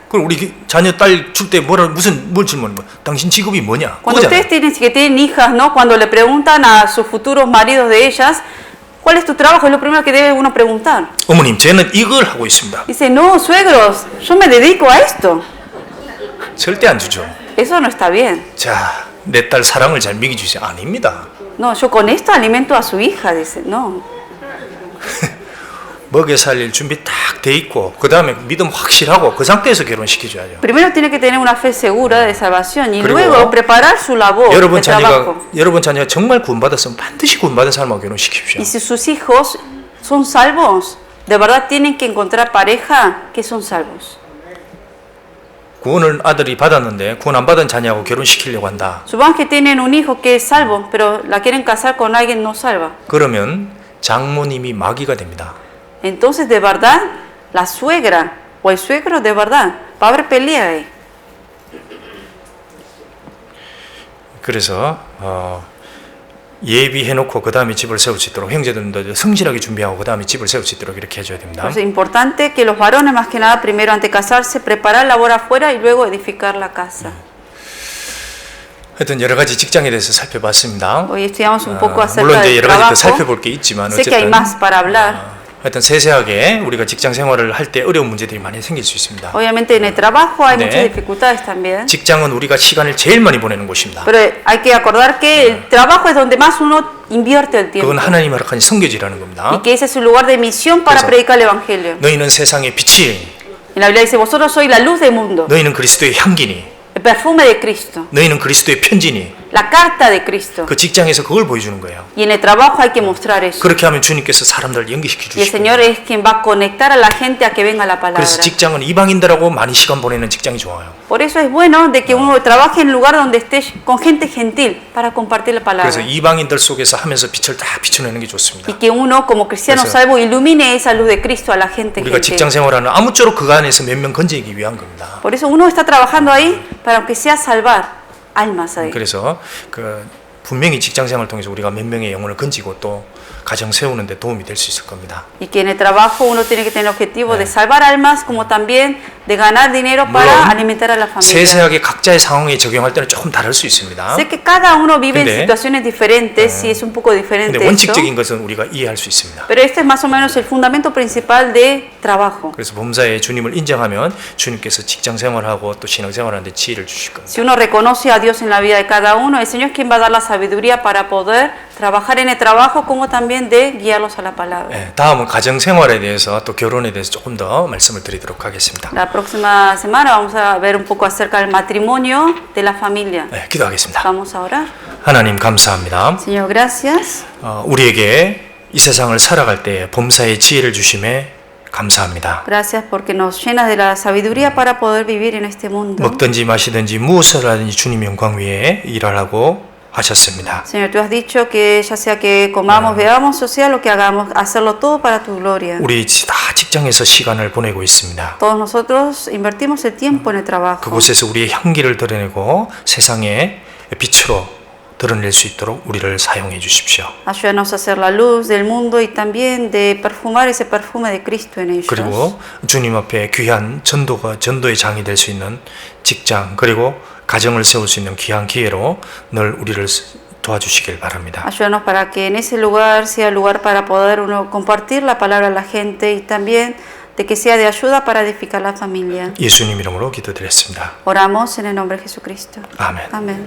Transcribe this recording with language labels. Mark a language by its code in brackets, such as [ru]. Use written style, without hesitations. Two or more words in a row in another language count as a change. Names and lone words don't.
[ko] 그럼 우리 자녀 딸 줄 때 뭘 질문하는 거야? 당신 직업이 뭐냐? [es] Cuando [ko] 그거잖아요. [es] ustedes tienen hijas, ¿no? Cuando le preguntan a sus futuros maridos de ellas, ¿cuál es tu trabajo? Es lo primero que debe uno preguntar. [ko] 어머님, 저는 이걸 하고 있습니다. [es] Dice, no, suegros, yo me dedico a esto. [ko] 절대 안 주죠. [es] Eso no está bien. [ko] 자, 내 딸 사랑을 잘 먹여주세요. 아닙니다. [es] No, yo con esto alimento a su hija, dice. No. [ko] 먹여 살릴 준비 딱 돼 있고 그 다음에 믿음 확실하고 그 상태에서 결혼시켜줘야죠. [es] Primero tiene que tener una fe segura de salvación y [ko] 그리고 [es] luego preparar su labor [ko] 여러분 [es] de trabajo. [ko] 자녀가 정말 구원받았으면 반드시 구원받은 사람하고 결혼시키십시오. [es] Y si sus hijos son salvos, de verdad tienen que encontrar pareja que son salvos. [ko] 구원을 아들이 받았는데 구원 안 받은 자녀하고 결혼시키려고 한다. [es] Supongamos que tienen un hijo que es salvo, pero la quieren casar con alguien no salva. [ko] 그러면 장모님이 마귀가 됩니다. [es] Entonces, de verdad, la suegra o el suegro, de verdad, va a haber pelea ahí. [ko] 그래서 예비해놓고 그 다음에 집을 세울 수 있도록 형제들도 성실하게 준비하고 그 다음에 집을 세울 수 있도록 이렇게 해줘야 됩니다. [es] Entonces, es importante que los varones, más que nada, primero antes de casarse, preparar labor afuera y luego edificar la casa. [ko] 하여튼 여러 가지 직장에 대해서 살펴봤습니다. [es] Hoy estudiamos un poco acerca [ko] 물론 이제 [es] del [ko] 여러 가지 더 [es] trabajo. [ko] 살펴볼 게 있지만 [es] Sé que hay [ko] 어쨌든 [es] más para hablar. [ko] 하여튼 세세하게 우리가 직장 생활을 할 때 어려운 문제들이 많이 생길 수 있습니다. [es] Obviamente en el trabajo hay [ko] 네. [es] muchas dificultades también. [ko] 직장은 우리가 시간을 제일 많이 보내는 곳입니다. [es] Pero hay que acordar que el trabajo es donde más uno invierte el tiempo. [ko] 그건 하나님 허락한 성교지라는 겁니다. [es] Y que ese es su lugar de misión para [ko] 그래서 [es] predicar el evangelio. [ko] 너희는 세상의 빛이, [es] En la Biblia dice, vosotros sois la luz del mundo, [ko] 너희는 그리스도의 향기니, [es] el perfume de Cristo, [ko] 너희는 그리스도의 편지니. [es] la carta de Cristo. [ko] 그 직장에서 그걸 보여주는 거예요. [es] Y en el trabajo hay que mostrar eso. [ko] 그렇게 하면 주님께서 사람들을 연기시켜 [es] Y el [ko] 주시고. [es] Señor es quien va a conectar a la gente a que venga la palabra. [ko] 그래서 직장은 이방인들하고 많이 시간 보내는 직장이 좋아요. [es] Por eso es bueno de que uno trabaje en un lugar donde esté con gente gentil para compartir la palabra. [ko] 그래서 이방인들 속에서 하면서 빛을 다 비춰내는 게 좋습니다. [es] Y que uno como cristiano [ko] 그래서 [es] salvo ilumine esa luz de Cristo a la gente [ko] 우리가 직장 [es] gentil. [ko] 생활하는 아무쪼록 그 안에서 몇 명 건지기 위한 겁니다. [es] Por eso uno está trabajando ahí para aunque sea salvar almas ahí. [ko] 그래서 분명히 직장 생활을 통해서 우리가 몇 명의 영혼을 건지고 또 가정 세우는데 도움이 될 수 있을 겁니다. [es] Y que en el trabajo uno tiene que tener el objetivo de salvar almas como también de ganar dinero [ko] 물론 [es] para alimentar a la familia. [ko] 세세하게 각자의 상황에 적용할 때는 조금 다를 수 있습니다. [es] Sé que cada uno vive en [ko] 근데, [es] situaciones diferentes y es un poco diferente [ko] 근데 [es] esto. [ko] 원칙적인 것은 우리가 이해할 수 있습니다. [es] Pero este es más o menos el fundamento principal de trabajo. [ko] 그래서 범사에 주님을 인정하면 주님께서 직장 생활하고 또 신앙 생활하는데 지혜를 주실 겁니다. [es] Si uno reconoce a Dios en la vida de cada uno, el Señor es quien va a dar la sabiduría para poder trabajar en el trabajo como también de guiarlos a la palabra. [ko] 네, 다음은 가정 생활에 대해서 또 결혼에 대해서 조금 더 말씀을 드리도록 하겠습니다. [es] La próxima semana vamos a ver un poco acerca del matrimonio de la familia. [ko] 네, 기도하겠습니다. [es] Vamos a orar. [ko] 하나님 감사합니다. [es] Señor, gracias. [ko] 우리에게 이 세상을 살아갈 때 범사의 지혜를 주심에 감사합니다. [es] Gracias porque nos llenas de la sabiduría para poder vivir en este mundo. [ko] 먹든지 마시든지 무엇을 하든지 주님 영광 위에 일하라고 하셨습니다. [es] Señor, tú has dicho que ya sea que comamos, bebamos, o sea lo que hagamos, hacerlo todo para tu gloria. [ko] 우리 다 직장에서 시간을 보내고 있습니다. [es] Todos nosotros invertimos el tiempo en el trabajo. [ko] 그곳에서 우리의 향기를 드러내고 세상의 빛으로 드러낼 수 있도록 우리를 사용해 주십시오. [es] Ayúdanos a ser la luz del mundo y también de perfumar ese perfume de Cristo en ellos. [ko] 그리고 주님 앞에 귀한 전도의 장이 될 수 있는 직장 그리고 가정을 세울 수 있는 귀한 기회로 늘 우리를 도와주시길 바랍니다. [es] Ayúdanos para que en ese lugar sea lugar para poder uno compartir la palabra a la gente y también de que sea de ayuda para edificar la familia. [ko] 예수님 이름으로 기도드렸습니다. [es] Oramos en el nombre de Jesucristo. [ko] 아멘. [es] Amén.